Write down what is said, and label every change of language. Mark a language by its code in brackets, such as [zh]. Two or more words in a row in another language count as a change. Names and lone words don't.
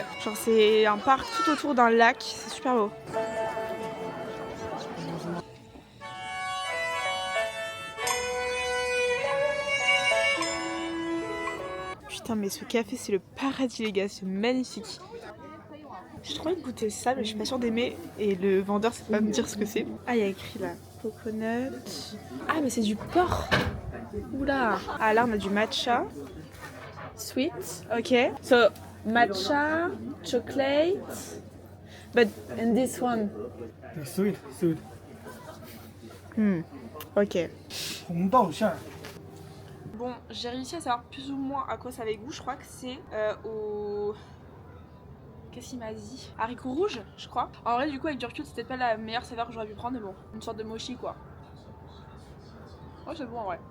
[fr] Genre c'est un parc tout autour d'un lac, c'est super beau. Putain mais ce café c'est le paradis les gars, c'est magnifique. J'ai trop envie de goûter ça mais je suis pas sûre d'aimer et le vendeur sait pas me dire ce que c'est. Ah il y a écrit là, coconut. Ah mais c'est du porc. Oula. Ah là on a du matcha. [en] Sweet, ok. So matcha, chocolate, but and this one. Sweet. Ok. [zh] 红豆馅儿。 [fr] Bon, j'ai réussi à savoir plus ou moins à quoi ça avait goût. Je crois que c'est au... Qu'est-ce qu'il m'a dit? Haricots rouges, je crois. En vrai, du coup, avec du recul, c'est peut-être pas la meilleure saveur que j'aurais pu prendre, mais bon, une sorte de mochi quoi. Ouais, c'est bon en vrai.